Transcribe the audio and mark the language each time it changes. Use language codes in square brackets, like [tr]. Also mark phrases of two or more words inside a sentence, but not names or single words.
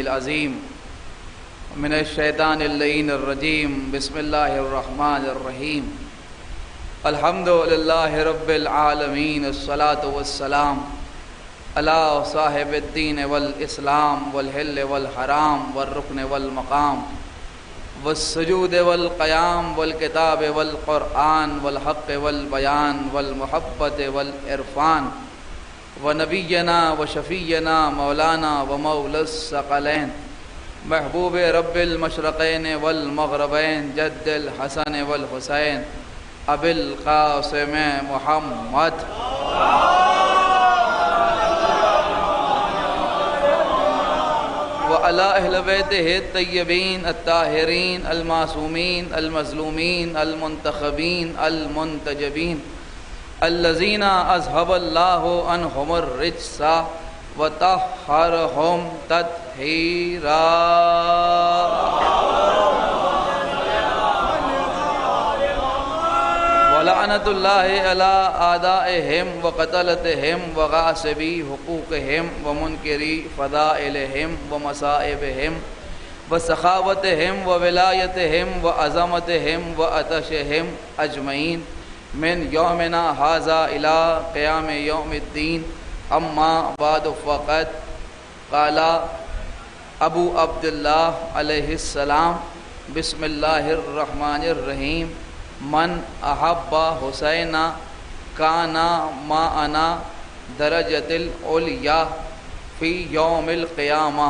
[ar] العظیم من الشیطان اللعین الرجیم، بسم اللہ الرحمن الرحیم، الحمد للہ رب العالمین، الصلاة والسلام علی صاحب الدین والاسلام والحل والحرام والرکن والمقام والسجود والقیام والکتاب والقرآن والحق والبیان والمحبت والعرفان ونبینا وشفینا مولانا ومولا الثقلین محبوب رب المشرقین والمغربین جد الحسن والحسین ابی القاسم محمد وعلی اہل بیتہ الطیبین الطاہرین المعصومین المظلومین المنتخبین المنتجبین الذین اذهب اللہ عنہم الرجس وطہرہم تطہیرا۔ ولعنت اللہ علی اعدائہم وقتلتہم وغاصبی حقوقہم ومنکری فضائلہم ومصائبہم وسخاوتہم وولایتہم وعظمتہم وعطشہم اجمعین من یومنا ھذا الی قیام یوم الدین، اما بعد فقط قال ابو عبداللہ علیہ السلام بسم اللہ الرحمن الرحیم، من احب حسین کانا معنا درجۃ العلیٰ فی یوم القیامہ۔